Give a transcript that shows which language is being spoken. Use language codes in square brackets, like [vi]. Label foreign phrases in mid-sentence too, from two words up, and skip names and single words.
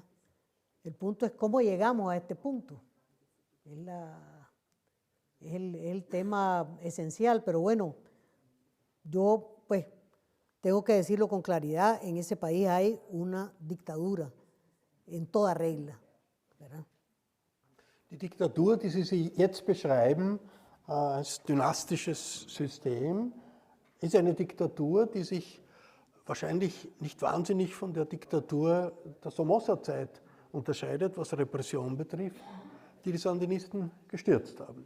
[es] El punto es cómo llegamos a este punto. Es el tema esencial, pero bueno, yo pues tengo que decirlo con claridad, en ese país hay una dictadura en toda regla, ¿verdad? [de] Die Diktatur, die Sie jetzt beschreiben, als dynastisches System, ist eine Diktatur, die sich wahrscheinlich nicht wahnsinnig von der Diktatur der Somoza-Zeit unterscheidet, was Repression betrifft, die die Sandinisten gestürzt haben.